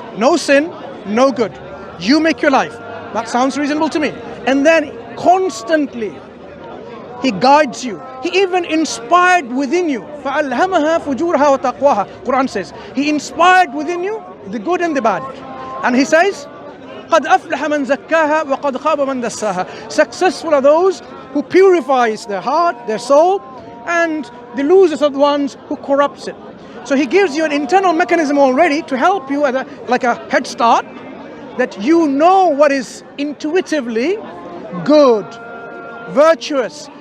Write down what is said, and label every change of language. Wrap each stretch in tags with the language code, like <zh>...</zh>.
<en>No sin, no good. You make your life. That sounds reasonable to me. And then constantly, he guides you. He even inspired within you.</en> <ar>فَأَلْهَمَهَا فُجُورَهَا وَتَقْوَاهَا.</ar> <en>Quran says, he inspired within you the good and the bad. And he says,</en> <ar>قَدْ أَفْلَحَ مَنْ زَكَّاهَا وَقَدْ خَابَ مَنْ دَسَّاهَا.</ar> <en>Successful are those who purifies their heart, their soul, and the losers are the ones who corrupts it. So he gives you an internal mechanism already to help you like a head start, that you know what is intuitively good, virtuous.</en>